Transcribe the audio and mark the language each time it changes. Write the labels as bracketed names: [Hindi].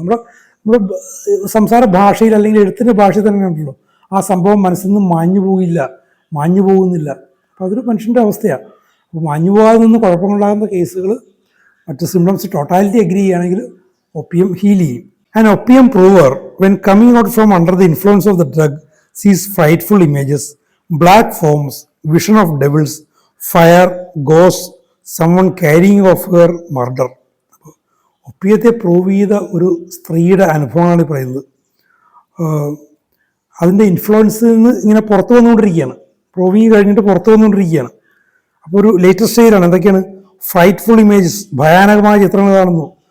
[Malayalam] നമ്മുടെ സംസാര ഭാഷയിൽ അല്ലെങ്കിൽ എഴുത്തിൻ്റെ ഭാഷയിൽ തന്നെ ഉണ്ടല്ലോ, ആ സംഭവം മനസ്സിൽ നിന്നും മാഞ്ഞു പോകുന്നില്ല. അപ്പോൾ അതൊരു മനുഷ്യൻ്റെ അവസ്ഥയാണ്. അപ്പോൾ മാഞ്ഞു പോകാതെ നിന്ന് കുഴപ്പങ്ങളുണ്ടാകുന്ന കേസുകൾ മറ്റ് സിംറ്റംസ് ടോട്ടാലിറ്റി അഗ്രി ചെയ്യുകയാണെങ്കിൽ ഒപ്പിയം ഹീൽ ചെയ്യും. [English] An opium prover, when coming out from under the influence of the drug, sees frightful images, black forms, vision of devils, fire, ghosts, someone carrying off her murder. [Malayalam] ഒപ്പിയത്തെ prove ചെയ്ത ഒരു സ്ത്രീയുടെ അനുഭവമാണ് പറയുന്നത്. അതിൻ്റെ ഇൻഫ്ലുവൻസിൽ നിന്ന് ഇങ്ങനെ പുറത്തു വന്നുകൊണ്ടിരിക്കുകയാണ്, പ്രൂവിങ് കഴിഞ്ഞിട്ട് പുറത്തു വന്നുകൊണ്ടിരിക്കുകയാണ്. അപ്പോൾ ഒരു ലേറ്റസ്റ്റ് സ്റ്റേജിലാണ്. എന്തൊക്കെയാണ്? [English] frightful images, [Malayalam] ഭയാനകമായ ചിത്രങ്ങൾ കാണുന്നു.